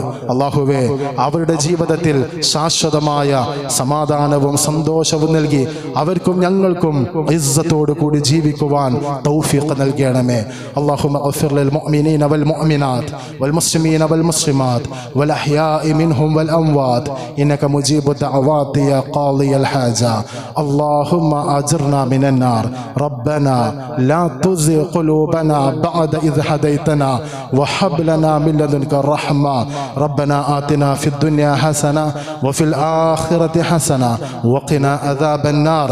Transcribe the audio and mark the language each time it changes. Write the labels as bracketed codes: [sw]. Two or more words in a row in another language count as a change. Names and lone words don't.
[ml] അള്ളാഹുവേ, അവരുടെ ജീവിതത്തിൽ ശാശ്വതമായ സമാധാനവും സന്തോഷവും നൽകി അവർക്കും ഞങ്ങൾക്കും ഇസ്സത്തോടു കൂടി ജീവിക്കുവാൻ തൗഫീഖ് നൽകണമേ. [ar] اللهم اغفر للمؤمنين والمؤمنات والمسلمين والمسلمات والأحياء منهم والأموات إنك مجيب الدعوات يا قاضي الحاجات. اللهم أجرنا من النار. ربنا لا تزغ قلوبنا بعد إذ هديتنا وهب لنا من لدنك الرحمة. ربنا آتنا في الدنيا حسنة وفي الآخرة حسنة وقنا عذاب النار.